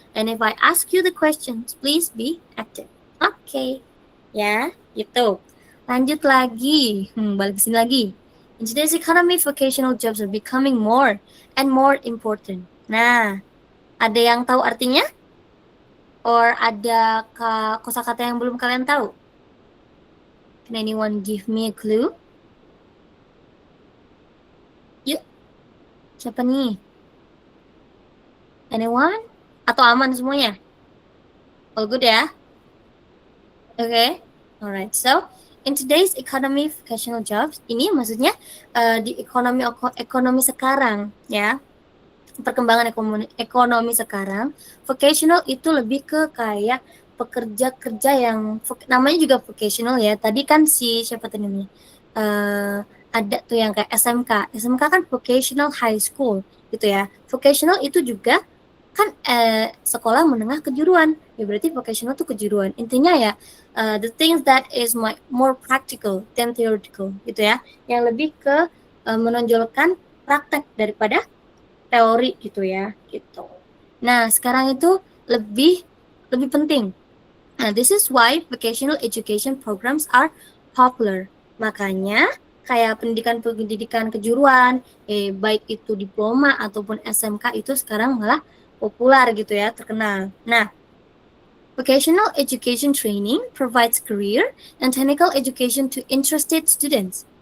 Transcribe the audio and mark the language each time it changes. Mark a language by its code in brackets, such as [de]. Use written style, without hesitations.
[en] And if I ask you the questions, please be active. [id] Oke. Ya, gitu. Lanjut lagi. Balik ke sini lagi. [en] In today's economy, vocational jobs are becoming more and more important. [id] Nah, ada yang tahu artinya? Or ada kosakata yang belum kalian tahu? [en] Can anyone give me a clue? [id] Yuk, siapa nih? Anyone? Atau aman semuanya? [en] All good [id] ya? [en] Okay, alright. So, in today's economy, vocational jobs, [id] ini maksudnya di ekonomi sekarang ya, perkembangan ekonomi sekarang, vocational itu lebih ke kayak pekerja-kerja yang namanya juga vocational ya. Tadi kan si siapa tadi nih? Ada tuh yang kayak SMK. SMK kan vocational high school gitu ya. Vocational itu juga kan sekolah menengah kejuruan. Ya berarti vocational tuh kejuruan. Intinya ya [en] the things that is more practical than theoretical [id] gitu ya. Yang lebih ke menonjolkan praktek daripada teori gitu ya, gitu. Nah, sekarang itu lebih penting. [en] Nah, this is why vocational education programs are popular. [id] Makanya kayak pendidikan kejuruan, baik itu diploma ataupun SMK itu sekarang malah populer gitu ya, terkenal. [en] Nah, vocational education training provides career and technical education to interested students.